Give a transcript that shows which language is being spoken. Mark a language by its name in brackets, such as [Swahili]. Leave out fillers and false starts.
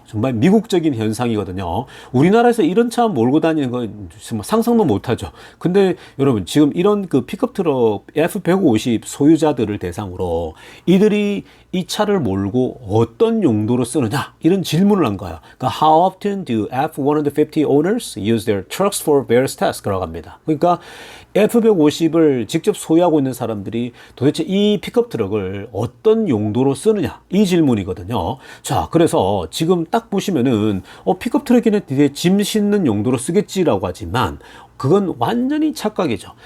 [Korean] 정말 미국적인 현상이거든요. 우리나라에서 이런 차 몰고 다니는 건 정말 상상 못하죠. 근데 여러분, 지금 이런 픽업 트럭 F150 소유자들을 대상으로 이들이 이 차를 몰고 어떤 용도로 쓰느냐, 이런 질문을 한 거예요. [English] 그러니까 How often do F150 owners use their trucks for various tasks? [Korean] 라고 합니다. 그러니까 F150을 직접 소유하고 있는 사람들이 도대체 이 픽업 트럭을 어떤 용도로 쓰느냐, 이 질문이거든요. 자, 그래서 지금 딱 보시면은 픽업 트럭에는 이제 짐 싣는 용도로 쓰겠지라고 하지만, 그건 완전히 착각이죠.